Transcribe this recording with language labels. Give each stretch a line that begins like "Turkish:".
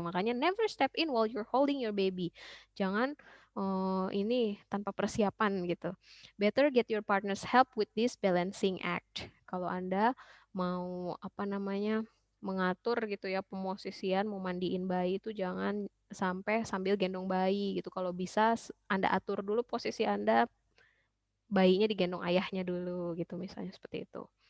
English: Makanya never step in while you're holding your baby.
Indonesian: Jangan ini tanpa persiapan gitu.
English: Better get your partner's help with this balancing act.
Indonesian: Kalau Anda mau apa namanya mengatur gitu ya pemosisian mau mandiin bayi itu jangan sampai sambil gendong bayi gitu. Kalau bisa Anda atur dulu posisi Anda, bayinya digendong ayahnya dulu gitu misalnya seperti itu.